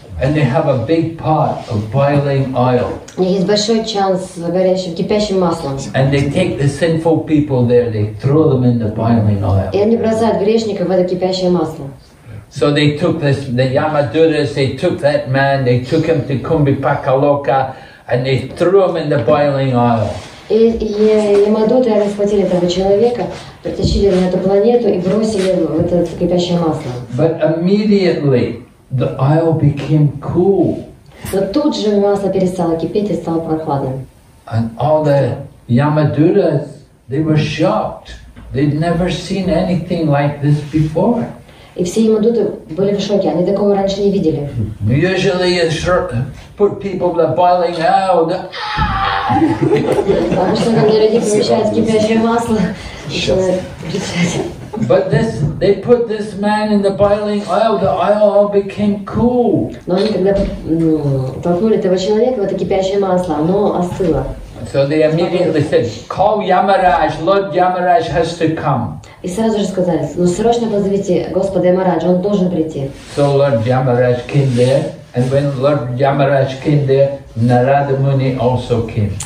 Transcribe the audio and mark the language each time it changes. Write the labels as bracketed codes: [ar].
[en] And they have a big pot of boiling oil. [ru] У них есть большой чан с горящим, кипящим маслом. [en] And they take the sinful people there, they throw them in the boiling oil. [ru] И они бросают грешников в это кипящее масло. [en] So they took the Yamaduras, they took that man, they took him to Kumbhipakaloka, and they threw him in the boiling oil. [ru] И Ямадуты схватили этого человека, притащили на эту планету и бросили в это кипящее масло. [en] But immediately the oil became cool. [ru] Но тут же масло перестало кипеть и стало прохладным. [en] And all the Yamaduras, they were shocked. They'd never seen anything like this before. [ru] И все Ямадуты были в шоке, они такого раньше не видели. [en] Usually you put people in the boiling oil. [ru] Обычно, когда людей помещают в кипящее масло, начинают кричать. [en] But they put this man in the boiling oil, the oil all became cool. [ru] Но они, когда толкнули этого человека в это кипящее масло, оно остыло. [en] So they immediately said, call Yamaraj, Lord Yamaraj has to come. [ru] И сразу же сказали, ну срочно позовите Господа Ямараджа, он должен прийти. [en] So Lord Yamaraj came there, and when Lord Yamaraj came there, Narada Muni also came.